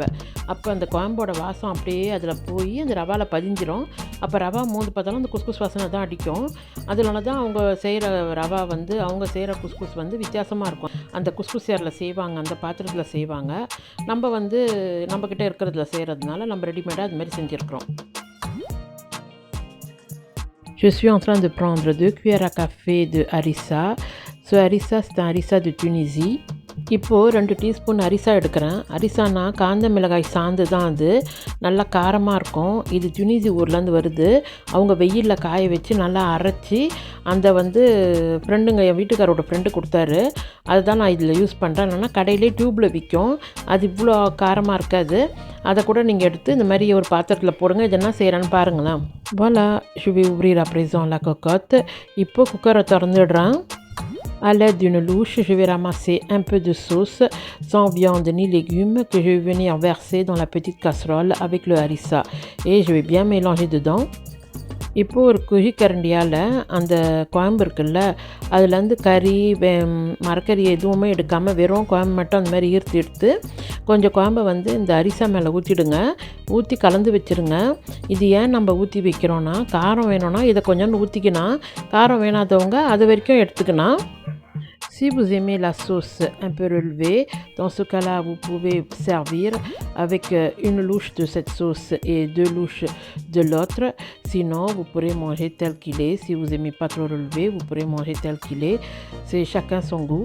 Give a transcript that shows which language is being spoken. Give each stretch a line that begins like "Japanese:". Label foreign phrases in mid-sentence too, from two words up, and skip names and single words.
Tamil: அப்போ அந்த குழம்போட வாசம் அப்படியே அதில் போய் அந்த ரவாவில் பதிஞ்சிரும். அப்போ ரவா மோந்து பார்த்தாலும் அந்த குஸ்குஸ் வாசனை தான் அடிக்கும். அதனால தான் அவங்க செய்கிற ரவா வந்து அவங்க செய்கிற குஸ்குஸ் வந்து வித்தியாசமாக இருக்கும். அந்த குஸ்குஸ் யாரில் செய்வாங்க, அந்த பாத்திரத்தில் செய்வாங்க. நம்ம வந்து நம்மக்கிட்ட இருக்கிறதுல செய்கிறதுனால நம்ம ரெடிமேடாக அது மாதிரி செஞ்சுருக்கிறோம்.
French: Je suis en train de prendre 2 cuillères à café de harissa. Ce harissa, c'est un harissa de Tunisie.
Tamil: இப்போது 2 டீஸ்பூன் அரிசா எடுக்கிறேன். அரிசானா காந்த மிளகாய் சாந்து தான், அது நல்லா காரமாக இருக்கும். இது துனிசி ஊர்லேருந்து வருது. அவங்க வெயிலில் காய வச்சு நல்லா அரைச்சி அந்த வந்து ஃப்ரெண்டுங்க, என் வீட்டுக்காரோட ஃப்ரெண்டு கொடுத்தாரு. அதுதான் நான் இதில் யூஸ் பண்ணுறேன். என்னென்னா கடையிலே டியூப்பில் விற்கும், அது இவ்வளோ காரமாக இருக்காது. அதை கூட நீங்கள் எடுத்து இந்த மாதிரி ஒரு பாத்திரத்தில் போடுங்க. இது என்ன செய்கிறேன்னு பாருங்களேன்.
French: voilà, je vais ouvrir à présent la cocotte.
Tamil: இப்போ குக்கரை திறந்துடுறேன்.
French: À l'aide d'une louche, je vais ramasser un peu de sauce sans viande ni légumes que je vais venir verser dans la petite casserole avec le harissa et je vais bien mélanger dedans.
Tamil: இப்போது ஒரு குழிக்கரண்டியால் அந்த குழம்பு இருக்குல்ல, அதுலேருந்து கறி மரக்கறி எதுவுமே எடுக்காமல் வெறும் குழம்பு மட்டும் அந்த மாதிரி எடுத்து கொஞ்சம் குழம்பை வந்து இந்த அரிசா மேலே ஊற்றிடுங்க. ஊற்றி கலந்து வச்சுருங்க. இது ஏன் நம்ம ஊற்றி வைக்கிறோன்னா, காரம் வேணும்னா இதை கொஞ்சோண்டு ஊற்றிக்கினா, காரம் வேணாதவங்க அது வரைக்கும் எடுத்துக்கினா.
French: Si vous aimez la sauce un peu relevée, dans ce cas-là, vous pouvez servir avec une louche de cette sauce et 2 louches de l'autre. Sinon, vous pourrez manger tel qu'il est. Si vous n'aimez pas trop relevé, vous pourrez manger tel qu'il est. C'est chacun son goût.